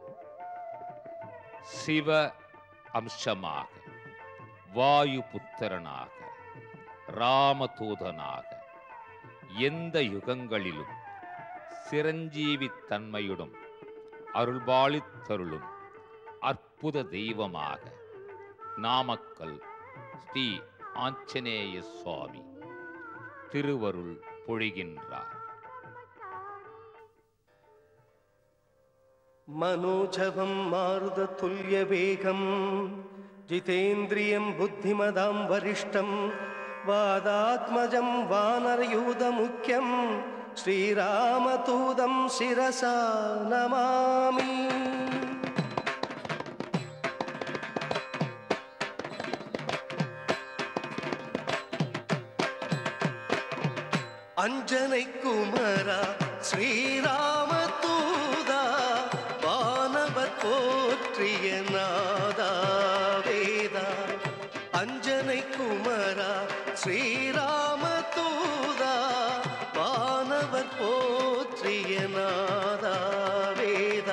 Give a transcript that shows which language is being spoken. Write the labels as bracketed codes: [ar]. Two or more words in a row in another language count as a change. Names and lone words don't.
[ta] சிவ அம்சமாக, வாயு புத்திரனாக, ராமதூதனாக எந்த யுகங்களிலும் சிரஞ்சீவி தன்மையுடன் அருள்பாலித்தருளும் அற்புத தெய்வமாக நாமக்கல் ஸ்ரீ ஆஞ்சநேய சுவாமி திருவருள் பொழிகின்றார். [sa] मनोजवं मारुततुल्यवेगं जितेन्द्रियं बुद्धिमदां वरिष्ठं वादात्मजं वानरयूथमुख्यं श्रीरामदूतं शिरसा नमामि. [ta] அஞ்சனை குமரா ஸ்ரீராமதூதா வானவர் போற்றிய நாதா வேதா. அஞ்சனை குமரா ஸ்ரீராமதூதா வானவர் போற்றிய நாதா வேதா.